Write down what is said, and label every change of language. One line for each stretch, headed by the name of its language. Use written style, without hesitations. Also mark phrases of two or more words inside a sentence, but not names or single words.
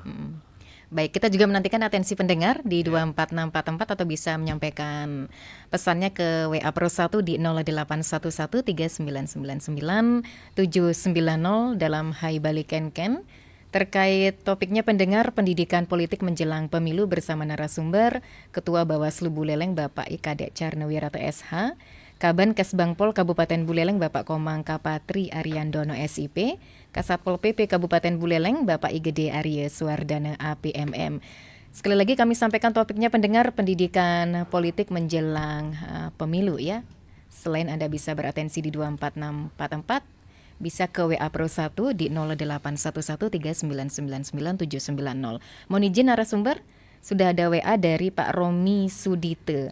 Indonesian: Baik, kita juga menantikan atensi pendengar di 24644 atau bisa menyampaikan pesannya ke WA Pro 1 di 08113999 790 dalam Hai Balik Kenken. Terkait topiknya pendengar pendidikan politik menjelang pemilu bersama narasumber Ketua Bawaslu Buleleng Bapak Ikadek Carnawirata SH, Kaban Kesbangpol Kabupaten Buleleng Bapak Komang Kapatri Ariandono SIP, Kasatpol PP Kabupaten Buleleng Bapak Igede Arya Suwardana APMM. Sekali lagi kami sampaikan topiknya pendengar pendidikan politik menjelang pemilu ya. Selain Anda bisa beratensi di 24644, bisa ke WA Pro 1 di 081139999790. Mohon izin narasumber, sudah ada WA dari Pak Romi Sudite.